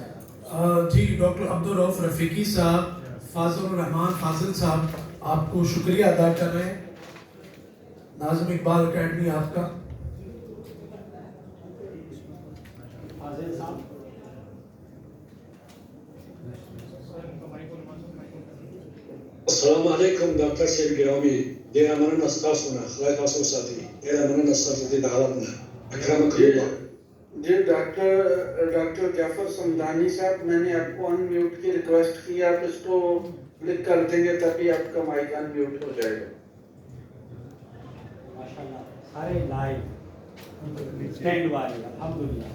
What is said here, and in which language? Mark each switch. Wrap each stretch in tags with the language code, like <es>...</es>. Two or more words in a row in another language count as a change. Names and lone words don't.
<ur>جی ڈاکٹر عبدالرؤف رفیقی صاحب فاضل الرحمان فاضل صاحب آپ کو شکریہ ادا کر رہے ہیں. ناظم اقبال اکیڈمی آپ کا. فاضل صاحب السلام علیکم ڈاکٹر صاحب گرامی.</ur> <ps>ډېره مننه ستاسو نه. خدای تاسو وساتي. ډېره مننه ستاسو د دعوت نه.</ps> <ar>اکرمکم الله.</ar> <ur>جی ڈاکٹر جعفر سمدانی صاحب میں نے آپ کو ان میوٹ کی ریکویسٹ کی. آپ اس کو کلک کر دیں گے تبھی آپ کا مائک ان میوٹ ہو جائے گا. ماشاءاللہ سارے</ur> <en>live stand by</en> <ur>الحمدللہ.</ur>